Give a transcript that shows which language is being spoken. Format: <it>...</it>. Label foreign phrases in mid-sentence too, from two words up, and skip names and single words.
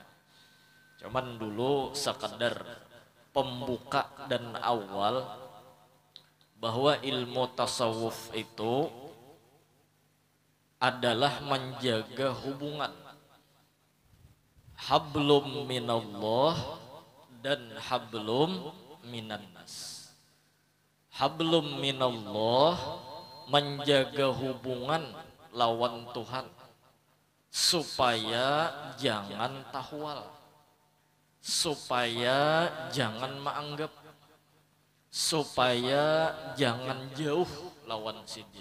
<id>Cuman dulu sekedar pembuka dan awal bahwa ilmu tasawuf itu adalah menjaga hubungan</id> <ar>hablum minallah</ar> <id>dan</id> <ar>hablum minannas. Hablum minallah</ar> <bjn>menjaga hubungan lawan Tuhan supaya jangan tahwal, supaya jangan menganggap, supaya jangan jauh lawan sidin.</bjn>